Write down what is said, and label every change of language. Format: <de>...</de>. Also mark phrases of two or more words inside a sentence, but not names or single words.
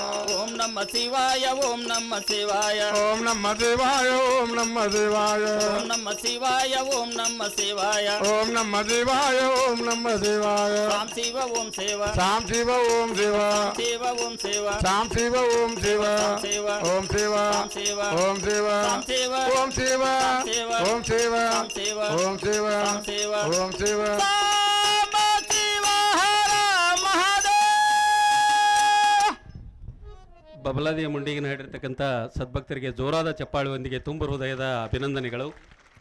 <sa>ಓಂ ನಮ ಶಿವಾಯ ಓಂ ನಮ ಶಿವಾಯ ಓಂ ನಮ್ಮ ಶಿವಾಯ ಓಂ ನಮ್ಮ ಶಿವಾಯ ಓಂ ನಮ ಶಿವಾಯ ಓಂ ನಮ ಶಿವಾಯ ಓಂ ನಮ್ಮ ಶಿವಾಯ ಓಂ ನಮ್ಮ ಶಿವಾಯ ರಾಮ್ ಶಿವ ಓಂ ಶಿವ ಸಾಂ ಶಿವ ಓಂ ಶಿವ ಶಿವ ಓಂ ಶಿವ ಸಾಂ ಶಿವ ಓಂ ಶಿವ ಶಿವ ಓಂ ಶಿವ ರಾಮ್ ಶಿವ ಓಂ ಶಿವ ರಾಮ್ ಶಿವ ಓಂ ಶಿವ ಓಂ ಶಿವ ರಾಮ್ ಶಿವ ಓಂ ಶಿವ ರಾಮ್ ಶಿವ ಓಂ ಶಿವ ಸಾಂಬ ಶಿವ ಹರ ಮಹಾದೇವ.</sa> <kn>ಬಬಲಾದಿಯ ಮುಂಡಿಗೆ ಹಾಡಿರ್ತಕ್ಕಂಥ ಸದ್ಭಕ್ತರಿಗೆ ಜೋರಾದ ಚಪ್ಪಾಳುವೊಂದಿಗೆ ತುಂಬ ಹೃದಯದ ಅಭಿನಂದನೆಗಳು.</kn>